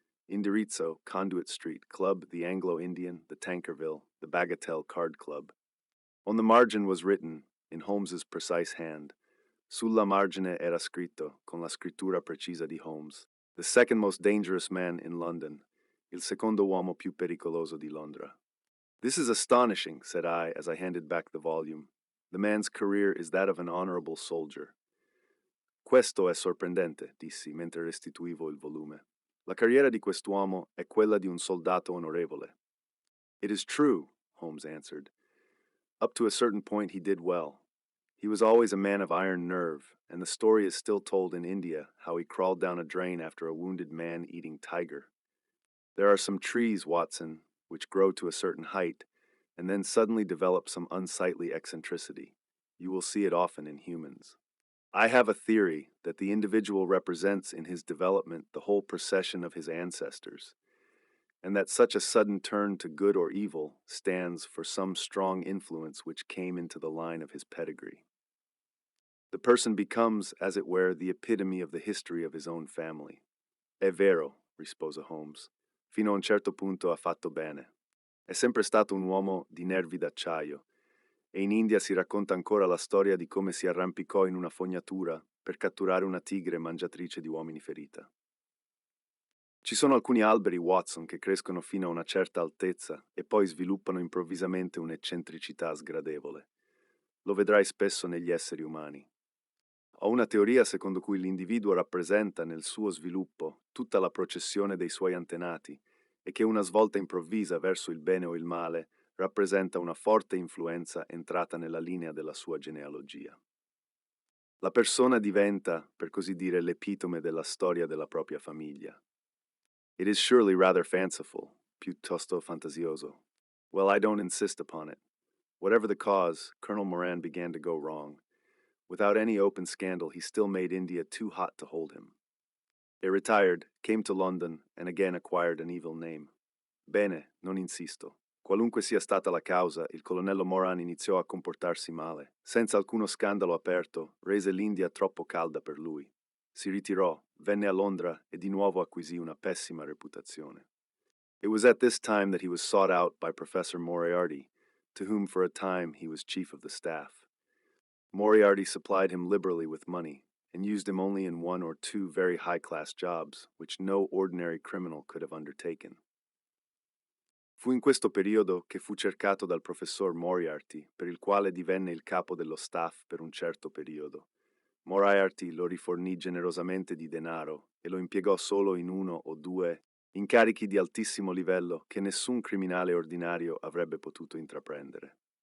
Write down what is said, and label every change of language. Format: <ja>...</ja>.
<en>Indirizzo, Conduit Street, Club, the Anglo-Indian, the Tankerville, the Bagatelle Card Club. On the margin was written, in Holmes's precise hand,</en> <it>Sulla margine era scritto, con la scrittura precisa di Holmes,</it> <en>the second most dangerous man in London,</en> <it>il secondo uomo più pericoloso di Londra.</it> <en>This is astonishing, said I as I handed back the volume. The man's career is that of an honorable soldier.</en> <it>Questo è sorprendente, dissi mentre restituivo il volume. La carriera di quest'uomo è quella di un soldato onorevole.</it> <en>It is true, Holmes answered. Up to a certain point, he did well. He was always a man of iron nerve, and the story is still told in India how he crawled down a drain after a wounded man-eating tiger. There are some trees, Watson, which grow to a certain height and then suddenly develop some unsightly eccentricity. You will see it often in humans. I have a theory that the individual represents in his development the whole procession of his ancestors, and that such a sudden turn to good or evil stands for some strong influence which came into the line of his pedigree. The person becomes, as it were, the epitome of the history of his own family.</en> <it>È vero, rispose Holmes. Fino a un certo punto ha fatto bene. È sempre stato un uomo di nervi d'acciaio, e in India si racconta ancora la storia di come si arrampicò in una fognatura per catturare una tigre mangiatrice di uomini ferita. Ci sono alcuni alberi, Watson, che crescono fino a una certa altezza e poi sviluppano improvvisamente un'eccentricità sgradevole. Lo vedrai spesso negli esseri umani. Ho una teoria secondo cui l'individuo rappresenta nel suo sviluppo tutta la processione dei suoi antenati e che una svolta improvvisa verso il bene o il male rappresenta una forte influenza entrata nella linea della sua genealogia. La persona diventa, per così dire, l'epitome della storia della propria famiglia.</it> <en>It is surely rather fanciful,</en> <it>piuttosto fantasioso.</it> <en>Well, I don't insist upon it. Whatever the cause, Colonel Moran began to go wrong. Without any open scandal, he still made India too hot to hold him. He retired, came to London, and again acquired an evil name.</en> <it>Bene, non insisto. Qualunque sia stata la causa, il colonnello Moran iniziò a comportarsi male. Senza alcuno scandalo aperto, rese l'India troppo calda per lui. Si ritirò, venne a Londra e di nuovo acquisì una pessima reputazione.</it> <en>It was at this time that he was sought out by Professor Moriarty, to whom for a time he was chief of the staff. Moriarty supplied him liberally with money, and used him only in one or two very high-class jobs, which no ordinary criminal could have undertaken.</en> <it>Fu in questo periodo che fu cercato dal professor Moriarty, per il quale divenne il capo dello staff per un certo periodo. Moriarty lo rifornì generosamente di denaro e lo impiegò solo in uno o due incarichi di altissimo livello che nessun criminale ordinario avrebbe potuto intraprendere.</it>